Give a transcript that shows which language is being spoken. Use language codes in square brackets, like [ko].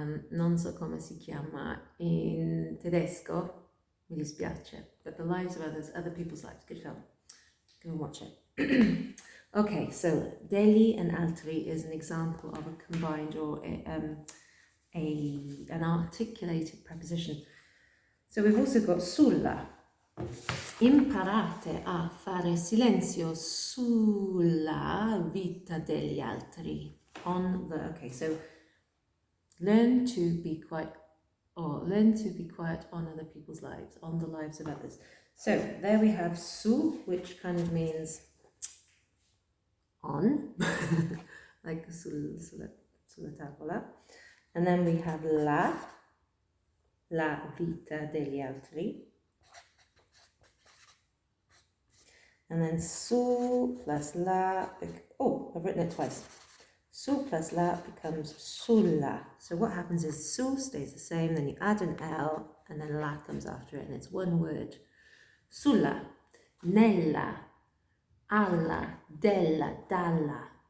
[it] Non so come si chiama in tedesco, mi dispiace, [en] but The Lives of Others, Other People's Lives, good film. Go and watch it. Okay, so degli and altri is an example of a combined or an articulated preposition. So we've also got sulla. [it] Imparate a fare silenzio sulla vita degli altri. [en] Okay, so learn to be quiet on other people's lives, on the lives of others. So there we have su, which kind of means on, like [it] sulla tavola. [en] And then we have [it] la vita degli altri. [en] And then su plus la, I've written it twice. Su plus la becomes sulla. So what happens is su stays the same, then you add an L, and then la comes after it, and it's one word. [it] Sulla, nella, alla, della, dalla.